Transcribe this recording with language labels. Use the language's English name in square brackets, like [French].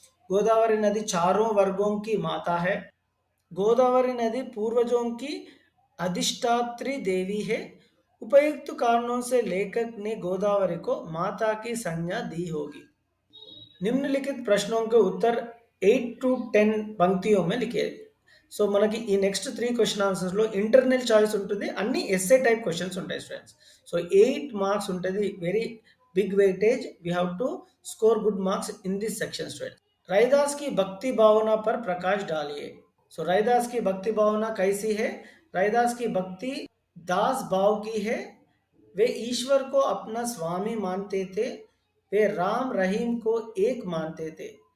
[Hindi] गोदावरी नदी चारों वर्गों की माता है। गोदावरी नदी पूर्वजों की अधिष्ठात्री देवी है। उपयुक्त कारणों से लेखक ने गोदावरी को माता की संज्ञा दी होगी। निम्नलिखित प्रश्नों के उत्तर 8 to 10 పంక్తిयों में लिखे। [Telugu] సో మనకి ఈ నెక్స్ట్ 3 క్వశ్చన్ ఆన్సర్స్ లో ఇంటర్నల్ చాయిస్ ఉంటుంది, అన్ని ఎస్ఏ టైప్ క్వశ్చన్స్ ఉంటాయి స్టూడెంట్స్. సో 8 మార్క్స్ ఉంటుంది, very big weightage. [English] we have to [Hindi] score good marks in this section student. Raidas की भक्ति भावना पर प्रकाश डालिए. सो रैदास की भक्ति भावना कैसी है? रैदास की भक्ति दास भाव की है. वे ईश्वर को अपना स्वामी मानते थे. वे राम रहीम को एक मानते थे.